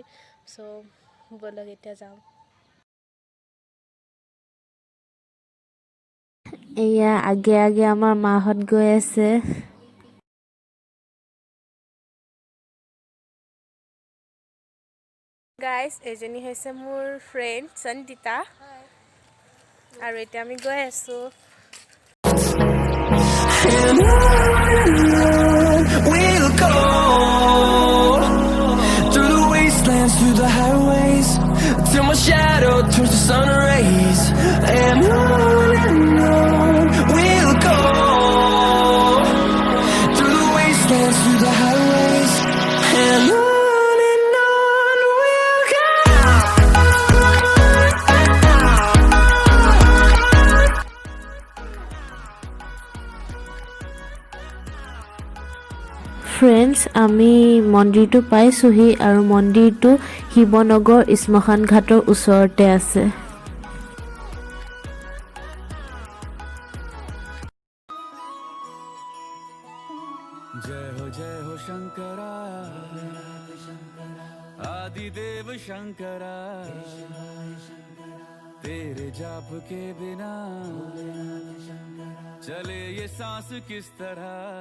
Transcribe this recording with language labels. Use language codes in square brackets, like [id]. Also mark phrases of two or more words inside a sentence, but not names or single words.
[as] ব'লক এতিয়া যাওঁ। এয়া আগে আমাৰ মাহঁত গৈ আছে। গাইজ, এজনী হৈছে মোৰ ফ্ৰেণ্ড সঞ্জিতা আৰু এতিয়া আমি গৈ আছোঁ। [en] We'll go through the wastelands, through the highways, till my shadow turns to sun rays. And on we'll go through the wastelands, through the highways, and on we'll go. [as] ফ্ৰেণ্ডছ, আমি মন্দিৰটো পাইছোঁহি আৰু মন্দিৰটো শিৱনগৰ শ্মশান ঘাটৰ ওচৰতে আছে। [hi] जय हो शंकरा आदिदेव शंकरा, तेरे जाप के बिना चले ये सांस किस तरह।